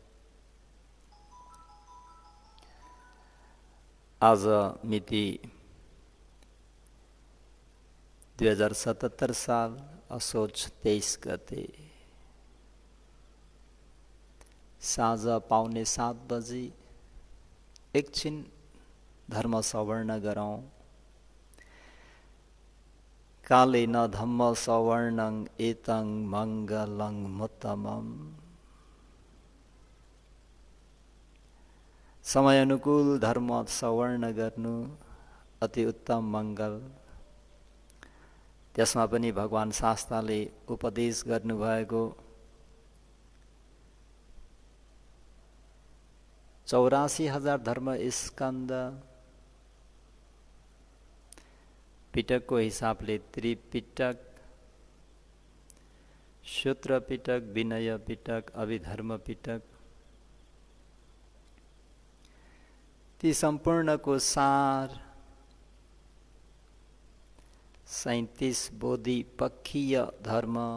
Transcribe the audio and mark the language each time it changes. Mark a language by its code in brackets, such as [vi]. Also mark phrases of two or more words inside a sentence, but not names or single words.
[ne] आज मिति 2077 साल असोज 23 गते साँझ 6:45 बजी एकछिन धर्म सवर्ण गरौँ। [pi] कालेन धम्म सवर्णं एतं मङ्गलं मुत्तमम्। [ne] समय अनुकूल धर्म सवर्ण गर्नु अति उत्तम मङ्गल। त्यसमा पनि भगवान शास्ताले उपदेश गर्नुभएको 84,000 धर्म स्कन्द, पिटकको हिसाबले त्रिपिटक, सूत्र पिटक, विनय पिटक, अभिधर्म पिटक, ती सम्पूर्णको सार 37 बोधि पक्षीय धर्म,